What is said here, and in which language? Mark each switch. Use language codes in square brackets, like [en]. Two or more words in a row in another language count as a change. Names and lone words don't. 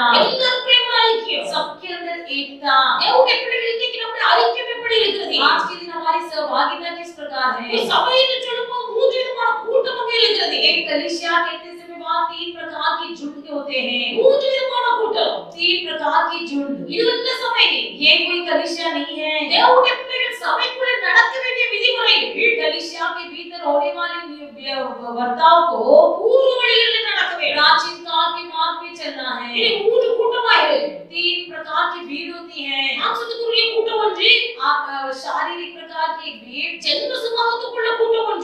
[ta] எல்லாருக்குள்ளே ஒரு ஐக்கியம். [hi] सबके अंदर एकता। [ta] தேவனுடைய பிள்ளைகள் இன்னைக்கு நம்முடைய ஐக்கியம் எப்படி இருக்கிறது? [hi] आज के दिन हमारी सहभागिता किस प्रकार [ta] ஒரு [hi] है? [ta] சபை என்று சொல்லும்போது மூன்று விதமான கூட்டமாக இருக்கிறது. [hi] एक कलीसिया कहते समय वहाँ 3 प्रकार की झुंड होते हैं। [ta] மூன்று விதமான கூட்டம். [hi] 3 प्रकार की झुंड। [ta] இது என்ன சபை? [hi] ये कोई कलीसिया नहीं है। [ta] தேவனுடைய பிள்ளைகள் சபைக்குள்ளே நடக்க வேண்டிய விதிமுறைகள் [hi] कलीसिया के भीतर होने वाले वर्ताव को [ta] பூர்வ வழியில் நடக்க வேண்டும். [hi] प्राचीन काल के मार्ग में चलना है। [ta] இது மூன்று கூட்டமாக இருக்கு. [hi] 3 प्रकार की भीड़ होती है। [ta] மாம்சத்துக்குரிய கூட்டம் ஒன்று, [hi] आप शारीरिक प्रकार की भीड़, [ta] ஜென்ம சுபாவத்துக்குள்ள கூட்டம்